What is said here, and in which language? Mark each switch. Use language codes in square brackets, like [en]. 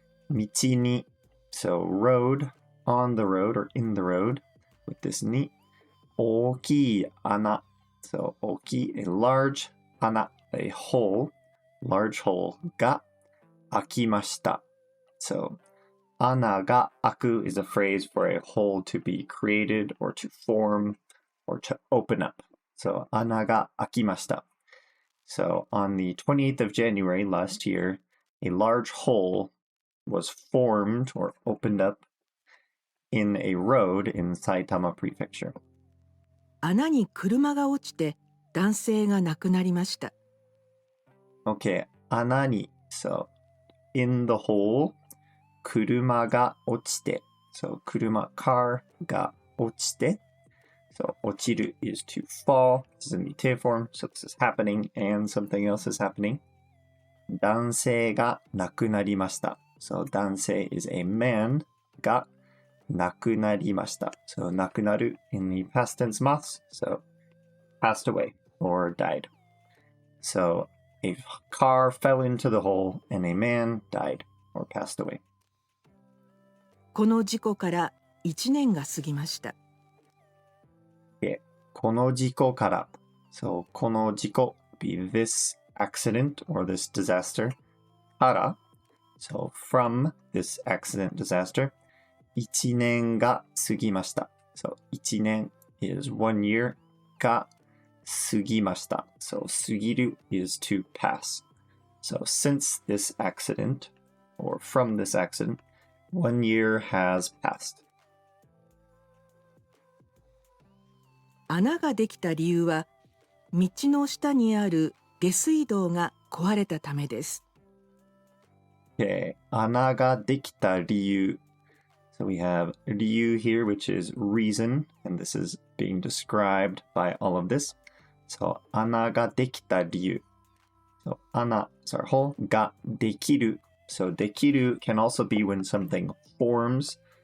[en] 道に so road, on the road or in the road, with this に 大きい穴 so 大きい a large 穴 a hole, large hole が開きました so [ja] 穴が開く [en] is a phrase for a hole to be created or to form or to open up. [ja] So, 穴が開きました. [en] So, on the 28th of January last year, a large hole was formed or opened up in a road in Saitama Prefecture. [ja] 穴に車が落ちて男性が亡くなりました。 [en] Okay, 穴に so in the hole [ja] 車が落ちて [en] so 車 car が落ちて so 落ちる is to fall. This is in the te form, so this is happening and something else is happening. [ja] 男性が亡くなりました [en] so 男性 is a man が亡くなりました so 亡くなる in the past tense mas, so passed away or died. So a car fell into the hole and a man died or passed away. [ja] この事故から1年が過ぎました。 [en] Okay. [ja] この事故から [en] so この事故 be this accident or this disaster から so from this accident disaster [ja] 1年が過ぎました [en] so 1年 is 1 year が過ぎました so 過ぎる is to pass so since this accident or from this accident 1 year has passed. [ja] 穴ができた理由は、道の下にある下水道が壊れたためです。 [en] Okay, [ja] 穴ができた理由 [en] so we have 理由 here which is reason and this is being described by all of this. So [ja] 穴ができた理由 [en] so 穴 is our hole ができる so できる can also be when something forms.